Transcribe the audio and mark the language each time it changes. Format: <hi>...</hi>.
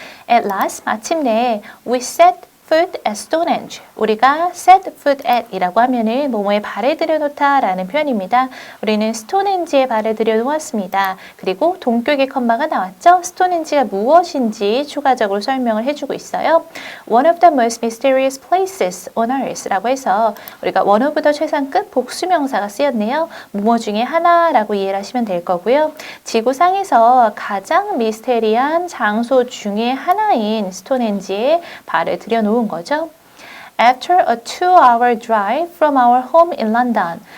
<en>At last,</en> <ko>마침내</ko> <en>we set foot at Stonehenge.</en> <ko>우리가</ko> <en>set foot at</en> <ko>이라고 하면은 뭐뭐에 발을 들여놓다 라는 표현입니다. 우리는 스톤헨지에 발을 들여놓았습니다. 그리고 동격의 컴마가 나왔죠. 스톤헨지가 무엇인지 추가적으로 설명을 해주고 있어요.</ko> <en>One of the most mysterious places on earth</en> <ko>라고 해서 우리가</ko> <en>one of the</en> <ko>최상급 복수명사가 쓰였네요. 뭐뭐 중에 하나라고 이해를 하시면 될 거고요. 지구상에서 가장 미스테리한 장소 중에 하나인 스톤헨지에 발을 들여놓은 거죠.</ko> <en>After a 2-hour drive from our home in London.</en>